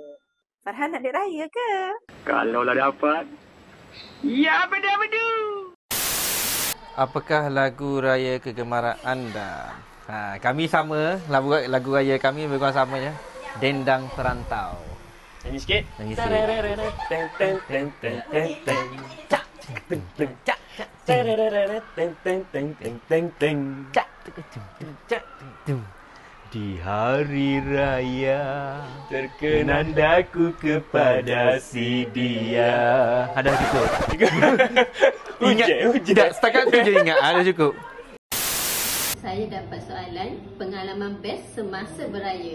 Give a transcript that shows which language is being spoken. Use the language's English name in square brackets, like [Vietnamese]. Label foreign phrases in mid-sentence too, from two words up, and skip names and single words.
[Malay] Farhan nak duit raya ke? Kalau lah dapat. Ya, bedu-bedu. Apakah lagu raya kegemaran anda? Kami sama, lagu raya kami lebih kurang sama ya. Dendang Perantau. Nyanyi sikit. Nyanyi sikit. Teng teng teng teng teng teng. Cak teng teng cak cak. Teng teng teng teng teng teng. Cak cak tum. Di hari raya terkenan daku kepada si dia. Ada cukup. Ingat, tidak, setakat tu je ingat. Ada cukup. Saya dapat soalan pengalaman best semasa beraya.